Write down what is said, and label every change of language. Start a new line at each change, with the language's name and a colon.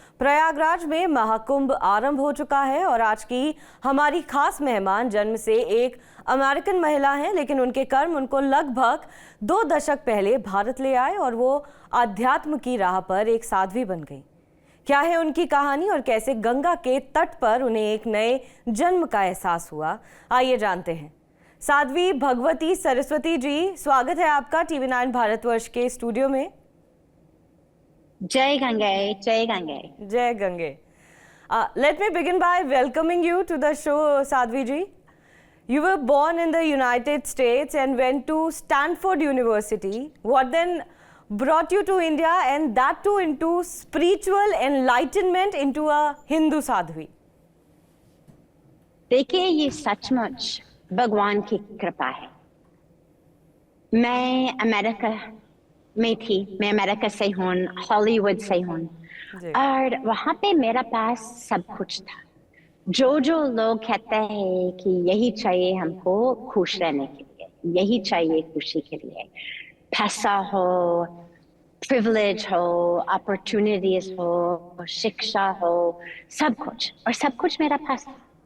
Hindi: प्रयागराज में महाकुंभ आरंभ हो चुका है और आज की हमारी खास मेहमान जन्म से एक अमेरिकन महिला हैं, लेकिन उनके कर्म उनको लगभग 2 दशक पहले भारत ले आए और वो आध्यात्म की राह पर एक साध्वी बन गई। क्या है उनकी कहानी और कैसे गंगा के तट पर उन्हें एक नए जन्म का एहसास हुआ, आइए जानते हैं। साध्वी भगवती सरस्वती जी, स्वागत है आपका TV9 भारतवर्ष के स्टूडियो में। जय गंगे, जय गंगे, जय Gange.
English: Let me begin by welcoming you to the show, Sadhvi ji. You were born in the United States and went to Stanford University. What then brought you to India, and that too into spiritual enlightenment into a Hindu sadhvi?
Hindi: देखिए, ये सचमुच भगवान की कृपा है। मैं America में थी, मैं अमेरिका से हूँ, हॉलीवुड से हूँ, और वहाँ पे मेरा पास सब कुछ था। जो लोग कहते हैं कि यही चाहिए हमको खुश रहने के लिए, यही चाहिए खुशी के लिए, पैसा हो, प्रिविलेज हो, अपॉर्चुनिटीज हो, शिक्षा हो, सब कुछ, और सब कुछ मेरा पास था।